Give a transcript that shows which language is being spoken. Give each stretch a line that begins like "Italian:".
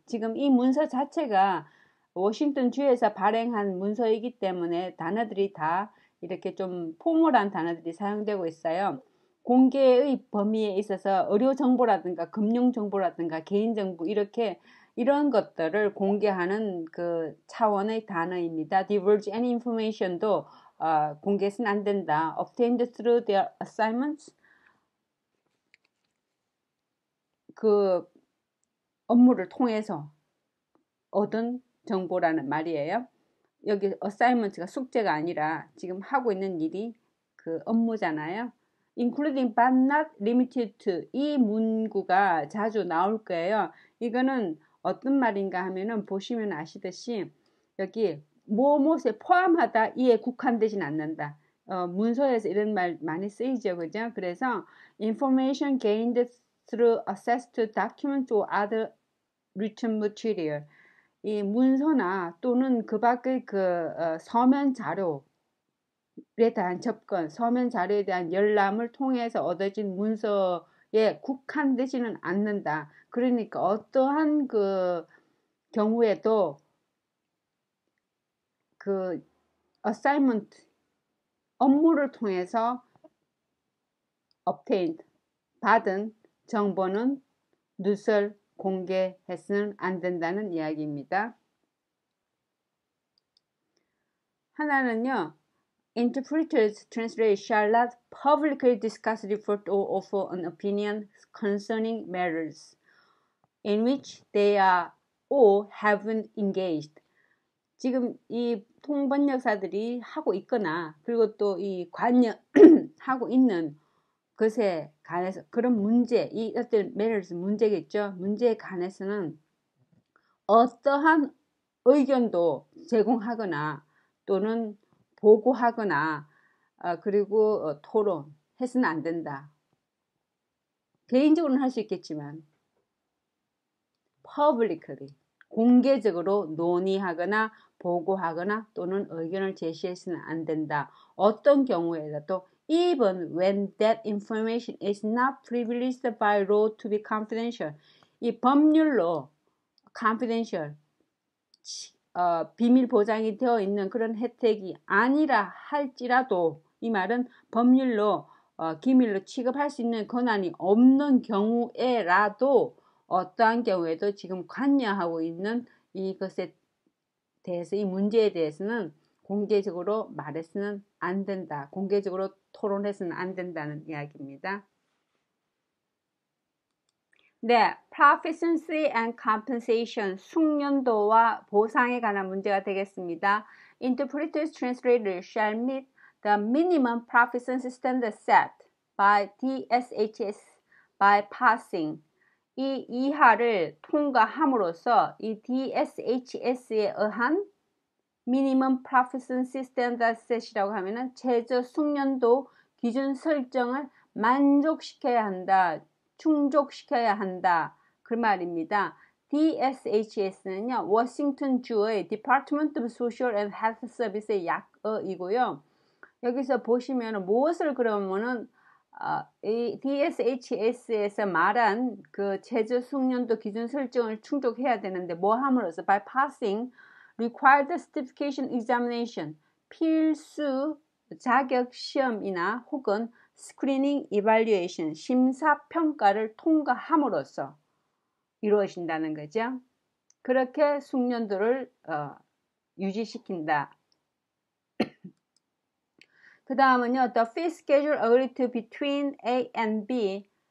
Korean: 지금 이 문서 자체가 워싱턴 주에서 발행한 문서이기 때문에 단어들이 다 이렇게 좀 포멀한 단어들이 사용되고 있어요. 공개의 범위에 있어서 의료 정보라든가 금융 정보라든가 개인 정보 이런 것들을 공개하는 차원의 단어입니다.
English: divulge any information
Korean: 도 공개해서는 안 된다.
English: obtained through their assignments,
Korean: 업무를 통해서 얻은 정보라는 말이에요. 여기 assignment가 숙제가 아니라 지금 하고 있는 일이 그 업무잖아요.
English: including but not limited to
Korean: 이 문구가 자주 나올 거예요. 이거는 어떤 말인가 하면은 보시면 아시듯이 여기 무엇에 포함하다 이에 국한되진 않는다. 문서에서 이런 말 많이 쓰이죠, 그죠? 그래서
English: information gained through access to documents or other written material.
Korean: 이 문서나 또는 그 밖의 서면 자료에 대한 접근, 서면 자료에 대한 열람을 통해서 얻어진 문서에 국한되지는 않는다. 그러니까 어떠한 그 경우에도 그 assignment 업무를 통해서 obtained 받은 정보는 누설 공개해서는 안 된다는 이야기입니다. 하나는요,
English: interpreters translate shall not publicly discuss, report, or offer an opinion concerning matters in which they are or haven't engaged.
Korean: 지금 이 통번역사들이 하고 있거나 그리고 또 이 관여하고 있는 것에 관해서 그런 문제, 이 어떤 matters 문제겠죠. 문제에 관해서는 어떠한 의견도 제공하거나 또는 보고하거나 그리고 토론해서는 안 된다. 개인적으로는 할 수 있겠지만 publicly 공개적으로 논의하거나 보고하거나 또는 의견을 제시해서는 안 된다. 어떤 경우에라도
English: even when that information is not privileged by law to be confidential.
Korean: 이 법률로 confidential 비밀 보장이 되어 있는 그런 혜택이 아니라 할지라도 이 말은 법률로 기밀로 취급할 수 있는 권한이 없는 경우에라도 어떠한 경우에도 지금 관여하고 있는 이것에 대해서 이 문제에 대해서는 공개적으로 말해서는 안 된다. 공개적으로 토론해서는 안 된다는 이야기입니다. 네,
English: proficiency and compensation,
Korean: 숙련도와 보상에 관한 문제가 되겠습니다.
English: Interpreters, translators shall meet the minimum proficiency standard set by DSHS by passing.
Korean: 이 이하를 통과함으로써 이 DSHS에 의한 minimum proficiency standard set이라고 하면은 최저 숙련도 기준 설정을 만족시켜야 한다. 충족시켜야 한다. 그 말입니다. DSHS는요, 워싱턴 주의 Department of Social and Health Service의 약어이고요. 여기서 보시면 무엇을 그러면은 이 DSHS에서 말한 그 최저 숙련도 기준 설정을 충족해야 되는데 뭐 함으로써
English: by passing required certification examination
Korean: 필수 자격 시험이나 혹은 스크리닝 이발리에이션 심사 평가를 통과함으로써 이루어진다는 거죠. 그렇게 숙련도를 유지시킨다. 그 다음은요,
English: the fee schedule agreed to between A and B.